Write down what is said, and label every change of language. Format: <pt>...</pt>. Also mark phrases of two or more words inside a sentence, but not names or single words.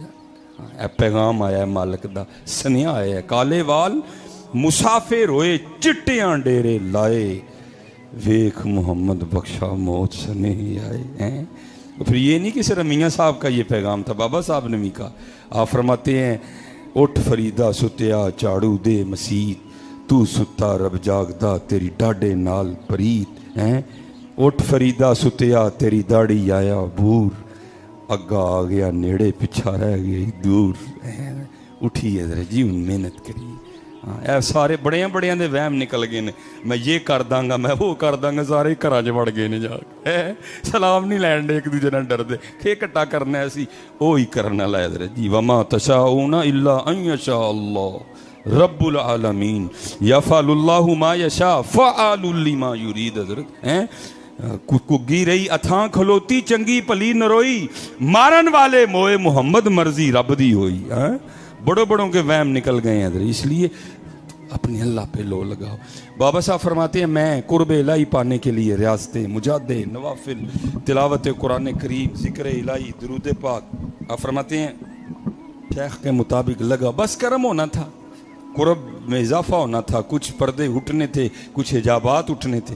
<pa>اے پیغام آیا ہے مالک دا, سنیا آیا ہے, کالے وال مسافر ہوئے چٹیاں ڈیرے لائے, ویخ محمد بخشا موت سنے ہی آئے.</pa> <ur>پھر یہ نہیں کہ صرف میاں صاحب کا یہ پیغام تھا, بابا صاحب نے بھی کہا. آپ فرماتے ہیں</ur> <pa>اٹھ فریدہ ستیا جھاڑو دے مسیت, تو ستا رب جاگدا تیری ڈاڈے نال پریت. اٹھ فریدہ ستیا تیری داڑھی آیا بور, اگا آ گیا نیڑے پچھا رہ گئی دور اٹھی حضرت جی ہوں محنت کری اے سارے بڑیاں بڑیاں دے وہم نکل گئے نے میں یہ کر داں گا میں وہ کر داں گا سارے گھراں چ وڑ گئے نے جا کے سلام نہیں لین دے ایک دوجے نال ڈردے کہ کٹا کرنا اسی وہی کرنا لا حضرت جی</pa> <ar>وما تشاؤون الا ان یشاء اللہ رب العالمین یفعل اللہ ما یشاء فعال لما یرید</ar> <pa>حضرت کگی رہی اتھاں کھلوتی چنگی پلی نروئی مارن والے موئے محمد مرضی رب دی ہوئی</pa> <ur>بڑوں بڑوں کے وہم نکل گئے ہیں اس لیے اپنے اللہ پہ لو لگاؤ. بابا صاحب فرماتے ہیں میں قرب الہی پانے کے لیے ریاستیں مجاہدے نوافل تلاوت قرآن کریم ذکر الہی درود پاک آپ فرماتے ہیں شیخ کے مطابق لگا بس کرم ہونا تھا قرب میں اضافہ ہونا تھا کچھ پردے اٹھنے تھے کچھ حجابات اٹھنے تھے.</ur>